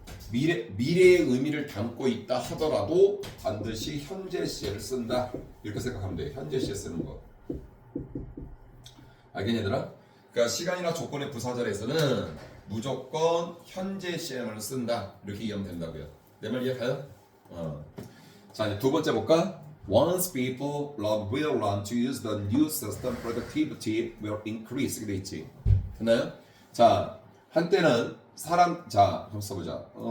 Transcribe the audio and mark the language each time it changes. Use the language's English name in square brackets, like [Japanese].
[Korean] 미래의 의미를 담고 있다 하더라도 반드시 현재 시제를 쓴다. 이렇게 생각하면 돼요. 현재 시제 쓰는 거. 알겠니 얘들아? 그러니까 시간이나 조건의 부사절에서는 무조건 현재 시제만 쓴다. 이렇게 이해하면 된다고요. 내 말 이해가요? 자, 이제 두 번째 볼까? [English] Once people will learn to use the new system, productivity will increase. [Korean] 이렇게 돼 있지. 됐나요? 자, 한때는 자, 한번 써보자.